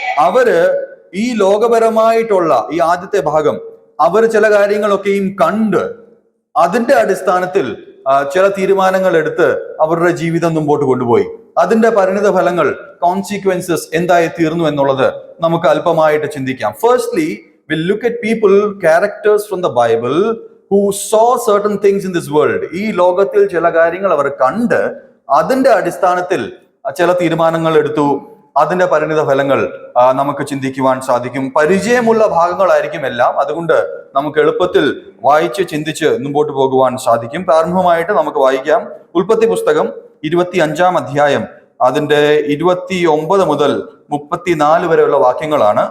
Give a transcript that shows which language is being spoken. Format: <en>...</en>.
<ml>അവര് ഈ ലോകപരമായിട്ടുള്ള ഈ ആദ്യത്തെ ഭാഗം അവർ ചില കാര്യങ്ങളൊക്കെയും കണ്ട് അതിന്റെ അടിസ്ഥാനത്തിൽ ചില തീരുമാനങ്ങൾ എടുത്ത് അവരുടെ ജീവിതം മുമ്പോട്ട് കൊണ്ടുപോയി. അതിന്റെ പരിണിത ഫലങ്ങൾ, കോൺസിക്വൻസസ് എന്തായി തീർന്നു എന്നുള്ളത് നമുക്ക് അല്പമായിട്ട് ചിന്തിക്കാം.</ml> <en>Firstly we'll look at people, characters from the Bible who saw certain things in this world.</en> <ml>ഈ ലോകത്തിൽ ചില കാര്യങ്ങൾ അവർ കണ്ട് അതിന്റെ അടിസ്ഥാനത്തിൽ ചില തീരുമാനങ്ങൾ എടുത്തു. അതിന്റെ പരിണിത ഫലങ്ങൾ നമുക്ക് ചിന്തിക്കുവാൻ സാധിക്കും. പരിചയമുള്ള ഭാഗങ്ങളായിരിക്കും എല്ലാം. അതുകൊണ്ട് നമുക്ക് എളുപ്പത്തിൽ വായിച്ച് ചിന്തിച്ച് മുമ്പോട്ട് പോകുവാൻ സാധിക്കും. പ്രാരംഭമായിട്ട് നമുക്ക് വായിക്കാം ഉൽപ്പത്തി പുസ്തകം 25-ാം അധ്യായം അതിന്റെ 29 മുതൽ 34 വരെയുള്ള വാക്യങ്ങളാണ്.</ml>